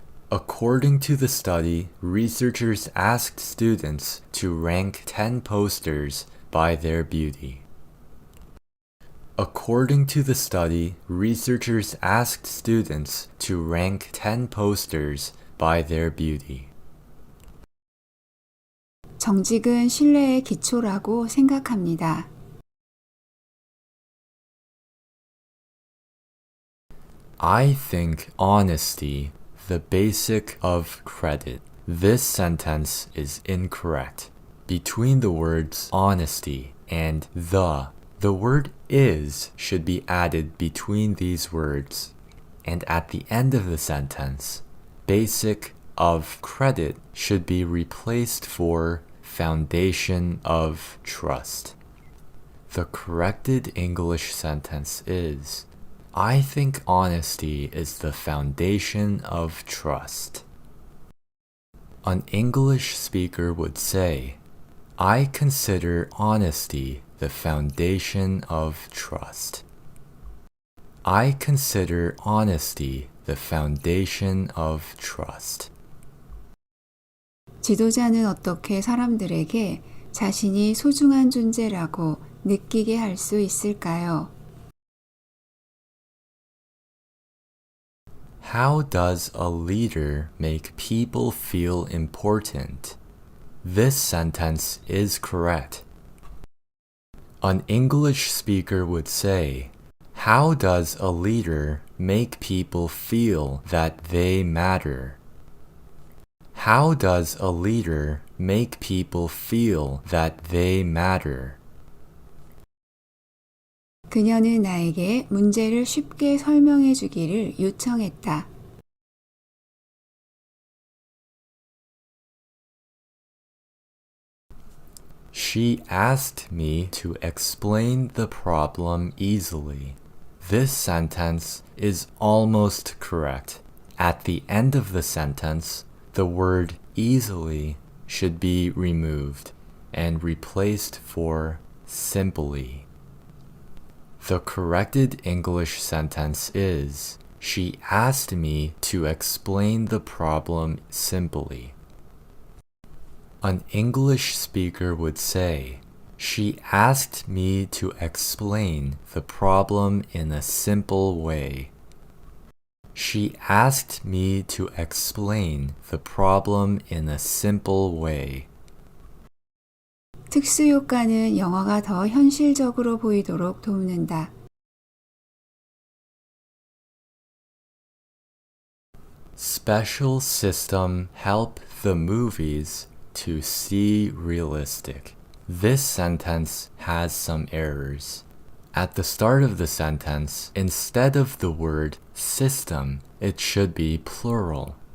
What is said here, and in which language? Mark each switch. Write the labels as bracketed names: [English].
[English] According to the study, researchers asked students to rank 10 posters by their beauty. According to the study, researchers asked students to rank 10 posters by their beauty. [Korean] 정직은 신뢰의 기초라고 생각합니다. [English] I think honesty, the basic of credit. This sentence is incorrect. Between the words honesty and the word is should be added between these words. And at the end of the sentence, basic of credit should be replaced for foundation of trust. The corrected English sentence is, I think honesty is the foundation of trust. An English speaker would say, I consider honesty the foundation of trust. I consider honesty the foundation of trust. [Korean] 지도자는 어떻게 사람들에게 자신이 소중한 존재라고 느끼게 할 수 있을까요? [English] How does a leader make people feel important? This sentence is correct. An English speaker would say, how does a leader make people feel that they matter? How does a leader make people feel that they matter? [Korean] 그녀는 나에게 문제를 쉽게 설명해 주기를 요청했다. [English] She asked me to explain the problem easily. This sentence is almost correct. At the end of the sentence, the word easily should be removed and replaced for simply. The corrected English sentence is, she asked me to explain the problem simply. An English speaker would say, She asked me to explain the problem in a simple way. She asked me to explain the problem in a simple way. [Korean] 특수효과는 영어가 더 현실적으로 보이도록 돕는다. [English] Special system help the movies to see realistic. This sentence has some errors. At the start of the sentence, instead of the word system, it should be plural.